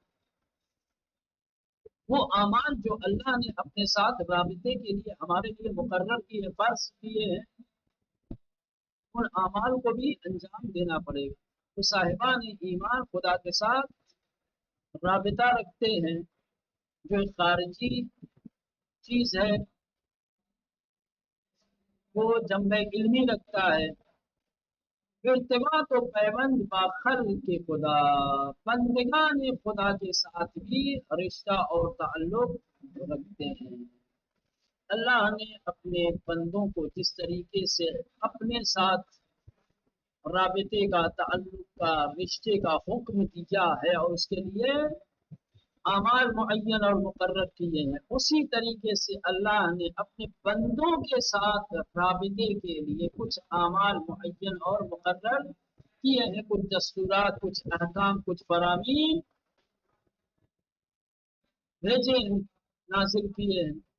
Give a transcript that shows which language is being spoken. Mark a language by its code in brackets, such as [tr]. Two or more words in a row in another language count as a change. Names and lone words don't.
[ur] وہ اعمال جو اللہ نے اپنے ساتھ رابطے کے لیے ہمارے لیے مقرر کیے، فرض کیے ہیں، ان اعمال کو بھی انجام دینا پڑے گا۔ تو صاحبان ایمان خدا کے ساتھ رابطہ رکھتے ہیں، جو ایک خارجی چیز ہے، وہ جنبہ علمی رکھتا ہے۔ [fa] ارتباط و پیوند با خلق خدا، [ur] بندگان خدا کے ساتھ بھی رشتہ اور تعلق رکھتے ہیں۔ اللہ نے اپنے بندوں کو جس طریقے سے اپنے ساتھ رابطے کا، تعلق کا، رشتے کا حکم دیا ہے اور اس کے لیے اعمال معین اور مقرر کیے ہیں، اسی طریقے سے اللہ نے اپنے بندوں کے ساتھ رابطے کے لیے کچھ اعمال معین اور مقرر کیے ہیں، کچھ دستورات، کچھ احکام، کچھ فرامین بھیجے ہیں، نازل کیے ہیں۔